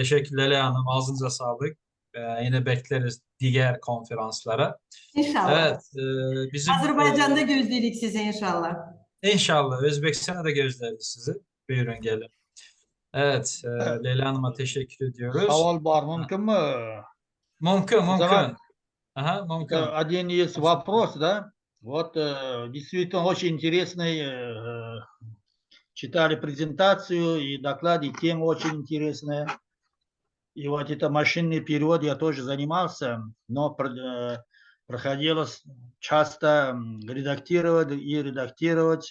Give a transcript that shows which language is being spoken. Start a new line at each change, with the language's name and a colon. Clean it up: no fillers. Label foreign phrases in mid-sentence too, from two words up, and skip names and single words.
Turkish: Teşekkürler Leyla Hanım. Ağzınıza sağlık. Yine bekleriz diğer konferanslara. İnşallah. Evet, bizim Azerbaycan'da gözledik sizi inşallah. İnşallah Özbekistan'a da gözleriz sizi. Buyurun gelin. Evet, Leyla Hanım'a teşekkür ediyoruz.
Uzbek: Savol bor, mumkinmi? Mumkin. Ага, mumkin.
Russian: Один есть вопрос, да? Вот действительно очень интересный, читали презентацию и доклад, и тема очень интересная. И вот это машинный перевод я тоже занимался, но проходилось часто редактировать и редактировать.